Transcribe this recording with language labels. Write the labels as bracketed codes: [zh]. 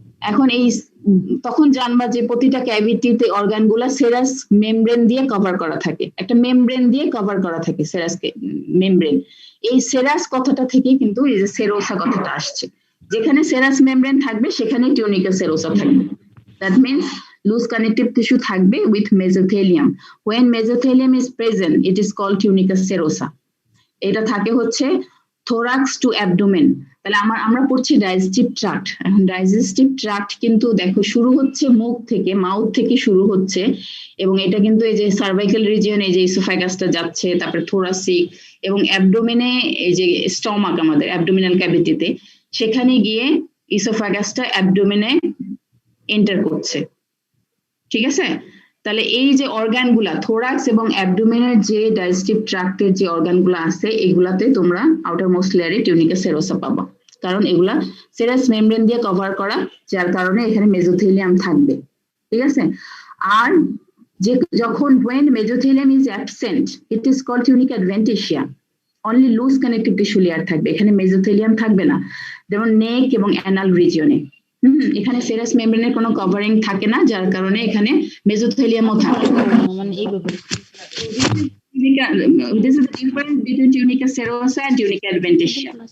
[bn] এখন এই তখন জানবা যে প্রতিটা ক্যাভিটিতে অর্গানগুলা সেরাস মেমব্রেন দিয়ে কভার করা থাকে, একটা মেমব্রেন দিয়ে কভার করা থাকে সেরাস মেমব্রেন। এই সেরাস কথাটা থেকে কিন্তু এই যে সেরোসা কথাটা আসছে। যেখানে সেরাস মেমব্রেন থাকবে সেখানে টিউনিকা সেরোসা থাকবে। [en] That means loose connective tissue থাকবে with mesothelium. When mesothelium is present, it is called tunica serosa. [bn] এটা থাকে হচ্ছে [en] thorax to abdomen. [bn] তাহলে আমরা পড়ছি ডাইজেস্টিভ ট্রাক্ট। এখন ডাইজেস্টিভ ট্রাক্ট কিন্তু দেখো শুরু হচ্ছে মুখ থেকে, মাউথ থেকে শুরু হচ্ছে, এবং এটা কিন্তু এই যে সার্ভাইকাল রিজিয়ন, এই যে ইসোফ্যাগাসটা যাচ্ছে, তারপরে থোরাসিক এবং অ্যাবডোমেনে, এই যে স্টমাক আমাদের অ্যাবডোমিনাল ক্যাভিটিতে, সেখানে গিয়ে ইসোফ্যাগাসটা অ্যাবডোমেনে এন্টার করছে, ঠিক আছে? তাহলে এই যে অর্গানগুলা থোরাক্স এবং অ্যাবডোমেনের যে ডাইজেস্টিভ ট্রাক্টের যে অর্গানগুলো আছে, এগুলাতে তোমরা আউটার মোস্ট লেয়ারে টিউনিকা সেরোসা পাবা, কারণ এগুলা সেরাস মেমব্রেন দিয়ে কভার করা, যার কারণে এখানে মেজোথেলিয়াম থাকবে, ঠিক আছে? আর যে যখন [en] when mesothelium is absent, it is called tunica adventitia. [bn] Only loose connective tissue layer থাকবে, এখানে মেজোথেলিয়াম থাকবে না। যেমন নেক এবং অ্যানাল রিজিয়নে এখানে সেরাস মেমব্রেনের কোনো কভারিং থাকে না, যার কারণে এখানে মেজোথেলিয়ামও থাকে। মানে এই ব্যাপারে [en] this is the difference between tunica serosa and tunica adventitia.